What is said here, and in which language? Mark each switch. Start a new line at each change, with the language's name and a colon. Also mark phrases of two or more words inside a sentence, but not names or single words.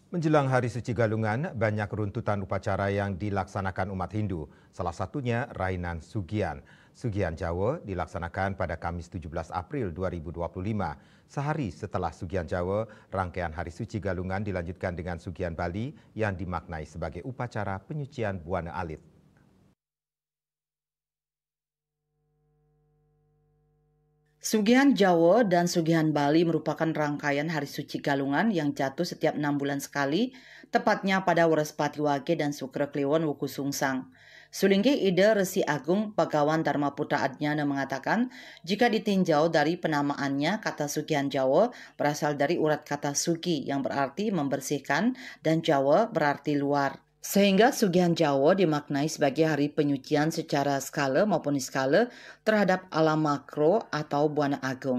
Indonesian: Menjelang Hari Suci Galungan, banyak runtutan upacara yang dilaksanakan umat Hindu. Salah satunya Rainan Sugian. Sugian Jawa dilaksanakan pada Kamis 17 April 2025. Sehari setelah Sugian Jawa, rangkaian Hari Suci Galungan dilanjutkan dengan Sugian Bali yang dimaknai sebagai upacara penyucian Buana Alit. Sugihan Jawa dan Sugihan Bali merupakan rangkaian hari suci Galungan yang jatuh setiap 6 bulan sekali, tepatnya pada Warespati Wage dan Sukra Kliwon Wuku Sungsang. Sulinggi Ide Resi Agung Pagawan Dharma Putra Adnyana mengatakan, jika ditinjau dari penamaannya, kata Sugihan Jawa berasal dari urat kata Sugi yang berarti membersihkan dan Jawa berarti luar. Sehingga Sugihan Jawa dimaknai sebagai hari penyucian secara skala maupun niskala terhadap alam makro atau Buana Agung.